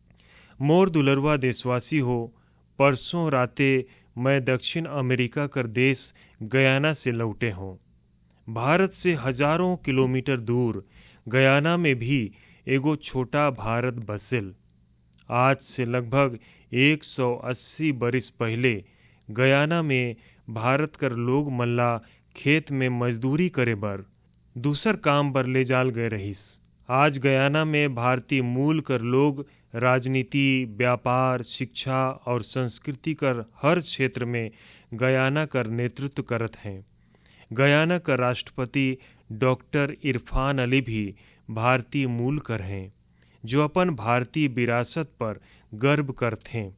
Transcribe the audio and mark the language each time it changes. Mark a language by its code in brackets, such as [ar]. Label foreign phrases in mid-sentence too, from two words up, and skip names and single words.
[sgj] मोर दुलरवा देशवासी हो, परसों राते मैं दक्षिण अमेरिका कर देश गयाना से लौटे हों। भारत से हजारों किलोमीटर दूर गयाना में भी एगो छोटा भारत बसेल। आज से लगभग 180 बरिस पहले गयाना में भारत कर लोग मल्ला खेत में मजदूरी करे बर दूसर काम बर ले जाल गए रहीस। आज गयाना में भारतीय मूल कर लोग राजनीति, व्यापार, शिक्षा और संस्कृति कर हर क्षेत्र में गयाना कर नेतृत्व करत हैं। गयाना का राष्ट्रपति डॉक्टर इरफान अली भी भारतीय मूल कर हैं, जो अपन भारतीय विरासत पर गर्व करते हैं।